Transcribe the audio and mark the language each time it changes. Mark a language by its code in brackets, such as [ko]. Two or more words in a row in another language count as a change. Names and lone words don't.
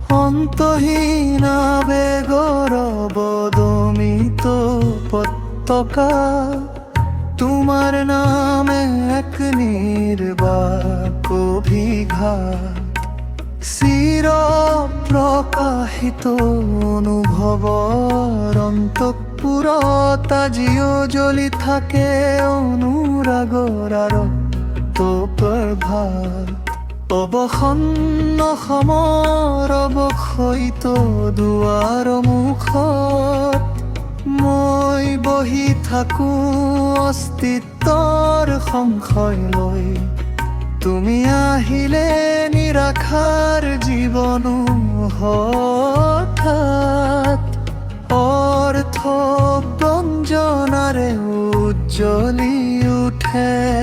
[as] অন্তহীন আবেগৰ অবদমিত উপত্যকা, [bn] তোমার নামে এক নির্বাক অভিঘাত, [as] চির প্রকাশিত অনুভৱৰ অন্তঃপুৰত আজিও জ্বলি থাকে অনুৰাগৰ আৰক্ত প্ৰভাত। অবসন্ন সমৰ অৱক্ষয়িত দুৱাৰ মুখত মই বহি থাকো অস্তিত্বৰ সংশয় লৈ, তুমি আহিলে নিৰাশাৰ জীৱনো হঠাৎ অৰ্থ ব্যঞ্জনাৰে উজ্জ্বলি উঠে।